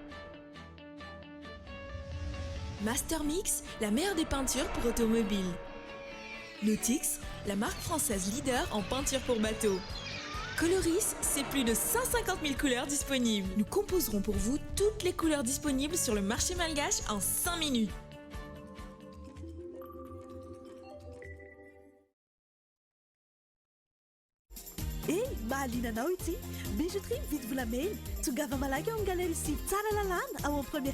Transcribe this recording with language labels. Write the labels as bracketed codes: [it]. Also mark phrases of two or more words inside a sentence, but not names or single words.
[fr] Mastermix, la meilleure des peintures pour automobiles. Nautix, la marque française leader en peinture pour bateaux. Coloris, c'est plus de 150 000 couleurs disponibles. Nous composerons pour vous toutes les couleurs disponibles sur le marché malgache en 5 minutes. [mg] Mahalinanao ity bijouterie vidy volamena tongava malaky ao amin'ny galerie Sivy tsara lalàna ao amin'ny premier